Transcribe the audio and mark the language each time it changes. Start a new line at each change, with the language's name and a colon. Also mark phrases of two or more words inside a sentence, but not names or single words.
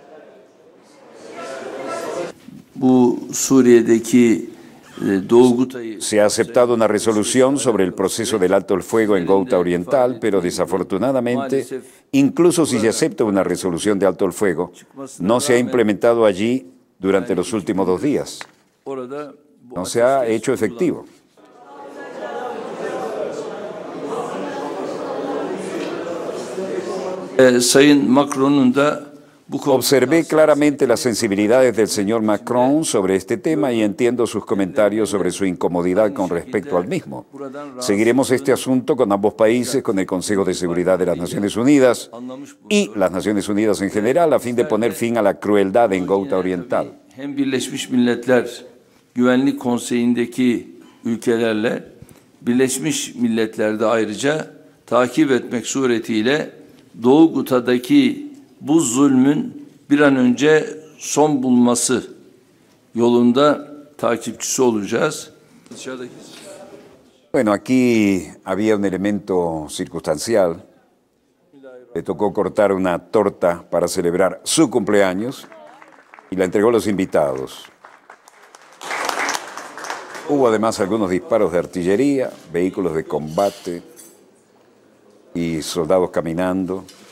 Spanish: Se ha aceptado una resolución sobre el proceso del alto el fuego en Ghouta oriental, pero desafortunadamente, incluso si se acepta una resolución de alto el fuego, no se ha implementado allí durante los últimos 2 días. No se ha hecho efectivo.
Turkish: Sayın Macron'un da
Spanish: Observé claramente las sensibilidades del señor Macron sobre este tema y entiendo sus comentarios sobre su incomodidad con respecto al mismo. Seguiremos este asunto con ambos países, con el Consejo de Seguridad de las Naciones Unidas y las Naciones Unidas en general, a fin de poner fin a la crueldad en Ghouta oriental.
Turkish: hem Birleşmiş Milletler Güvenlik Konseyi'ndeki ülkelerle Birleşmiş Milletler'de ayrıca takip etmek suretiyle Doğu Guta'daki bu zulmün bir an önce son bulması yolunda takipçisi olacağız.
Spanish: Bueno, aquí había un elemento circunstancial. Le tocó cortar una torta para celebrar su cumpleaños y la entregó a los invitados. Hubo además algunos disparos de artillería, vehículos de combate y soldados caminando.